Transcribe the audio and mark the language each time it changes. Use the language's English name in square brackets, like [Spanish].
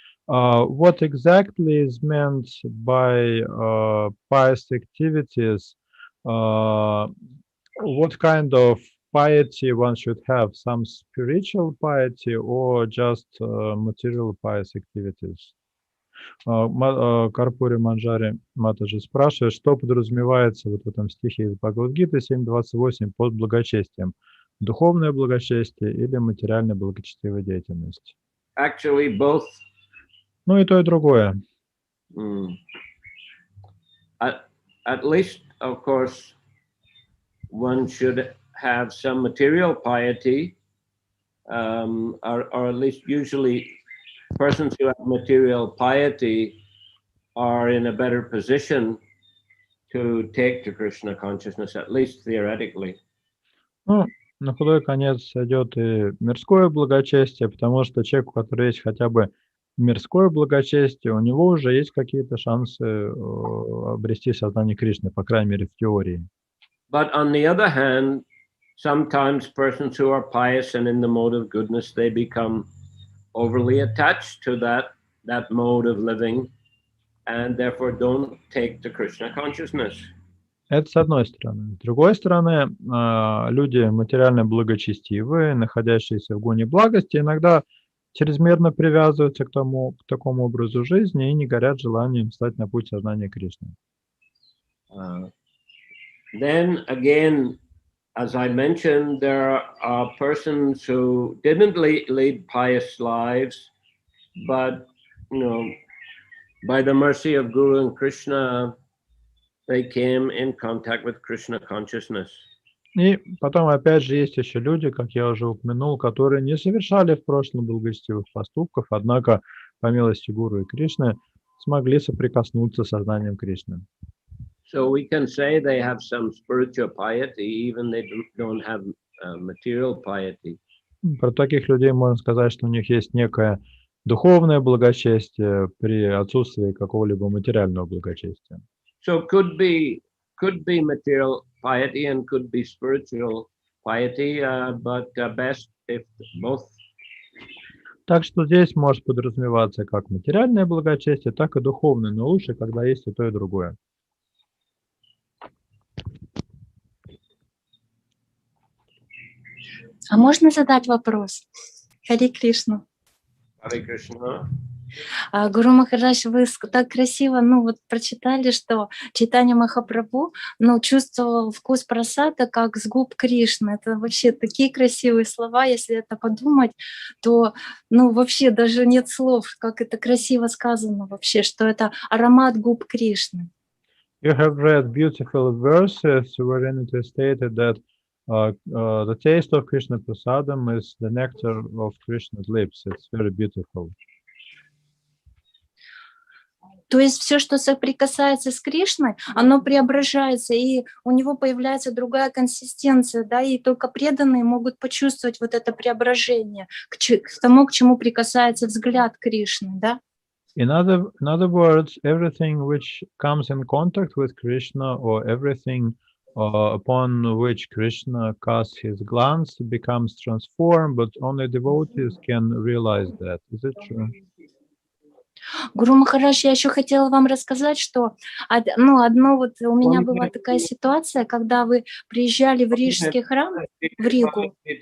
[English] What exactly is meant by pious activities? What kind of piety one should have? Some spiritual piety or just material pious activities? [Russian] Карпури Манджари Матаджи спрашивает, что подразумевается вот в этом стихе из Бхагавад-гиты 7.28 под благочестием? Духовное благочестие или материальная благочестивая деятельность? [English] Actually, both. [Russian] Ну и то, и другое. [English] At least, of course, one should have some material piety, or at least usually persons who have material piety are in a better position to take to Krishna consciousness, at least theoretically. [Russian] Ну, на худой конец идет и мирское благочестие, потому что человек, у которого есть хотя бы мирское благочестие, у него уже есть какие-то шансы обрести сознание Кришны, по крайней мере, в теории. [English] But on the other hand, sometimes persons who are pious and in the mode of goodness, they become overly attached to that mode of living and therefore don't take to Krishna consciousness. [Russian] Это с одной стороны. С другой стороны, люди материально благочестивые, находящиеся в гуне благости, иногда чрезмерно привязываются к такому образу жизни и не горят желанием встать на путь сознания Кришны. [English] Then again, as I mentioned, there are persons who didn't lead pious lives, but, by the mercy of Guru and Krishna, they came in contact with Krishna consciousness. [Russian] И потом, опять же, есть еще люди, как я уже упомянул, которые не совершали в прошлом благочестивых поступков, однако, по милости Гуру и Кришны, смогли соприкоснуться с сознанием Кришны. [English] So we can say they have some spiritual piety, even they don't have material piety. [Russian] Про таких людей можно сказать, что у них есть некое духовное благочестие при отсутствии какого-либо материального благочестия. [English] So could be material piety and could be spiritual piety, but best if both. [Russian] Так что здесь может подразумеваться как материальное благочестие, так и духовное, но лучше, когда есть и то, и другое. А можно задать вопрос? Харе Кришна. [English] Hare Krishna. [Russian] Гуру Махарадж, вы так красиво, ну вот прочитали, что Чайтанья Махапрабху, ну, чувствовал вкус прасада, как с губ Кришны. Это вообще такие красивые слова, если это подумать, то, ну, вообще даже нет слов, как это красиво сказано вообще, что это аромат губ Кришны. [English] You have read beautiful verses wherein it is stated that the taste of Krishna prasadam is the nectar of Krishna's lips. It's very beautiful. [Russian] То есть все, что соприкасается с Кришной, оно преображается, и у него появляется другая консистенция, да, и только преданные могут почувствовать вот это преображение к тому, к чему прикасается взгляд Кришны, да. [English] In other words, everything which comes in contact with Krishna or everything upon which Krishna casts his glance becomes transformed, but only devotees can realize that. Is it true? [Russian] Гуру Махарадж, я еще хотела вам рассказать, что одно вот у меня была такая ситуация, когда вы приезжали в Рижский храм, в Ригу.